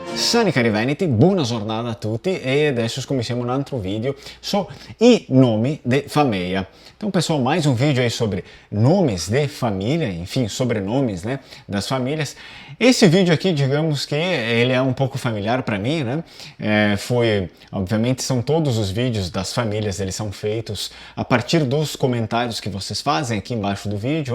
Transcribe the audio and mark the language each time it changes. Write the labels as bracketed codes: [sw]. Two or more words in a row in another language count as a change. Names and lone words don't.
[it] Sani cari veneti, buona giornata a tutti e adesso [pt] começamos um outro vídeo sobre nome de família. Então pessoal, mais um vídeo aí sobre nomes de família, enfim, sobrenomes, né, das famílias. Esse vídeo aqui, digamos que ele é um pouco familiar para mim, né, obviamente são todos os vídeos das famílias, eles são feitos a partir dos comentários que vocês fazem aqui embaixo do vídeo.